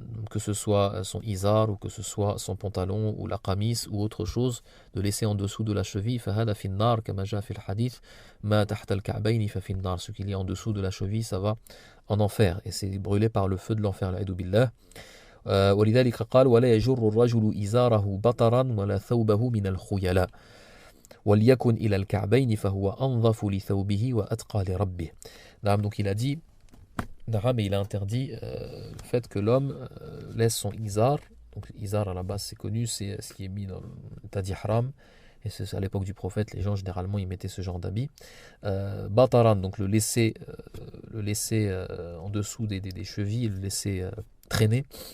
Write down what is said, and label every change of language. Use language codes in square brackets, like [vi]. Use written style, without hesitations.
[fr] Que ce soit son izar ou que ce soit son pantalon ou la qamis ou autre chose, de laisser en dessous de la cheville. [ar] فهذا في النار كما جاء في الحديث ما تحت الكعبين ففي النار. [fr] Ce qu'il y a en dessous de la cheville, ça va en enfer et c'est brûlé par le feu de l'enfer. [ar] l'a'idhu billah. ولذلك قال ولا يجر الرجل إزاره بطرا ولا ثوبه من الخيلاء وليكن إلى الكعبين فهو أنظف لثوبه وأتقى لربه. [fr] Donc il a dit mais il a interdit le fait que l'homme laisse son izar. Donc izar à la base c'est connu, c'est ce qui est mis dans l'état d'ihram. Et c'est à l'époque du prophète, les gens généralement ils mettaient ce genre d'habit. Bataran, donc le laisser en dessous des chevilles, le laisser traîner.